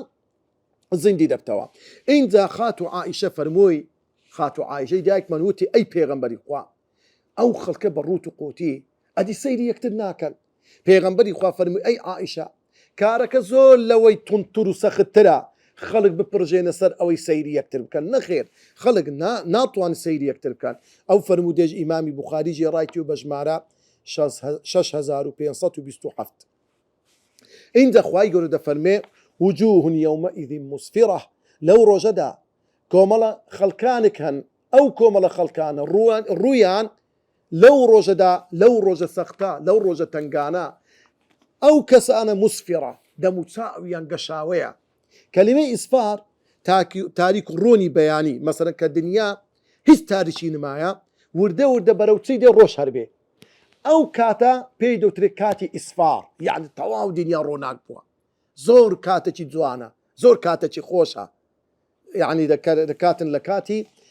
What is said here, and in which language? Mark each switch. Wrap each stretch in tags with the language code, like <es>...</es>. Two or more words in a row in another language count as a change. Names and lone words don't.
<ckb>زیندی دەبتەوە اینجا خات و عائیشە فەرمووی خات و عائیشەی دایکمان وتی ئەی پێغەمبەری خوا ئەو خەڵکە بە ڕوت و قوتی ئەدی سەیری یەکتر ناکەن پێغەمبەری خوا فەرمووی ئەی عائیشە کارەکە زۆر لەوەی تونتر و سەختترە خەڵک بپڕژێنە سەر ئەوەی سەیری یەکتر بکەن نەخێر خەڵک ناتوان سەیری یەکتر بکەن ئەو فەرمودێژ ئیمامی بوخاری جێڕایەتی و بە ژمارە 6527 اینجا خوای گەورە دەفەرمێ</ckb> <ar>وجوه يومئذ مسفرة</ar> <ckb>لەو ڕۆژەدا کۆمەڵە خەڵکانێک هەن ئەو کۆمەڵە خەڵکانە ڕوویان لەو ڕۆژەدا لەو ڕۆژە سەختە لەو ڕۆژە تنگانە ئەو کەسانە مسفرە دەموچاویان گەشاوەیە کەلیمەی ئیسفار تاریک و ڕۆنی بەیانی مەسەرەن کە دنیا هیچ تاریکی نمایە وردە وردە بەرەو چی دێ ڕۆژ هەربێ ئەو کاتە پێی دەوترێت کاتی ئیسفار یعنی تەواو دنیا ڕۆناک بووە زۆر کاتێکی جوانە زۆر کاتێکی خۆشە یعنی دەکاتن لە کاتی</ckb>